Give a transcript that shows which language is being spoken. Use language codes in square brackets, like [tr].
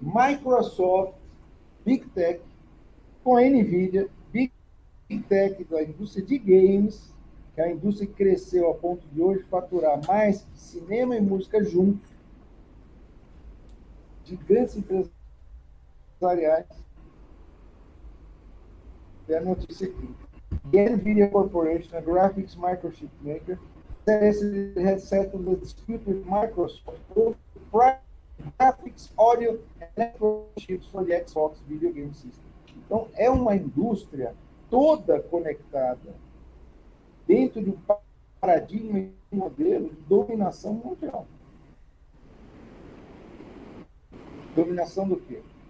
[pt] Microsoft, Big Tech, com a NVIDIA, Big Tech da indústria de games, que é a indústria que cresceu a ponto de hoje faturar mais que cinema e música juntos, gigantes empresariais. Tem a notícia aqui. [en] The NVIDIA Corporation, a graphics microchip maker, has settled the dispute with Microsoft over graphics, audio, and network chips for the Xbox video game system. [pt] Então, é uma indústria toda conectada dentro de um paradigma e um modelo de dominação mundial. Dominação do quê?